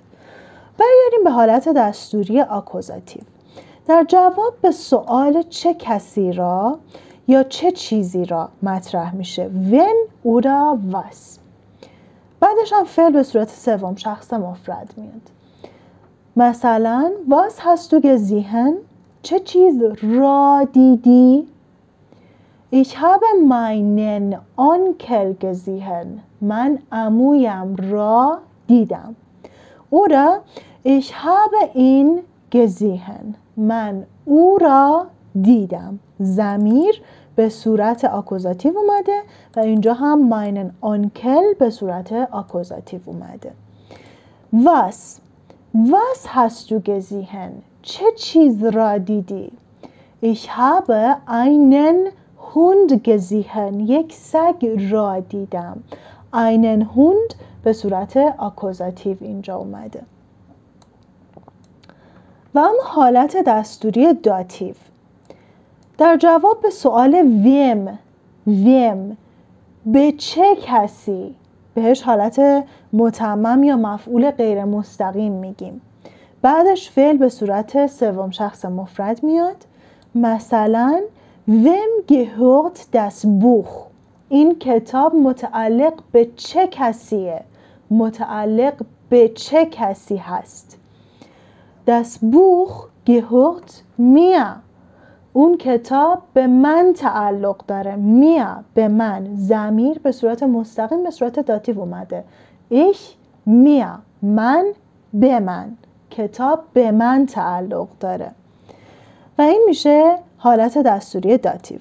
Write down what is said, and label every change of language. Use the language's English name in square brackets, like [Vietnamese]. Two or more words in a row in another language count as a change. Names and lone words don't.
[Persian] برگردیم به حالت دستوری آکوزاتیو. در جواب به سوال چه کسی را یا چه چیزی را مطرح میشه [German] when oder was. [Persian] بعدش هم فعل به صورت سوم شخص مفرد میاد. [German] مثلا was hast du gesehen، [Persian] چه چیز را دیدی. [German] ich habe meinen Onkel gesehen، [Persian] من عمویم را دیدم. [German] oder ich habe ihn gesehen، [Persian] من او را دیدم. ضمیر به صورت آکوزاتیو اومده و اینجا هم [German] meinen Onkel [Persian] به صورت آکوزاتیو اومده. [German] was hast du gesehen، [Persian] چه چیز را دیدی. [German] ich habe einen Hund gesehen، [Persian] یک سگ را دیدم. [German] einen Hund [Persian] به صورت آکوزاتیو اینجا اومده. و اما حالت دستوری داتیو. در جواب به سوال ویم به چه کسی بهش حالت متمم یا مفعول غیر مستقیم میگیم. بعدش فعل به صورت سوم شخص مفرد میاد. [German] مثلا wem gehört das Buch، [Persian] این کتاب متعلق به چه کسیه، متعلق به چه کسی هست. [German] das Buch gehört mir، [Persian] اون کتاب به من تعلق داره. میا به من، ضمیر به صورت مستقیم به صورت داتیو اومده. [German] ich mir, [Persian] من به من، کتاب به من تعلق داره. و این میشه حالت دستوری داتیو.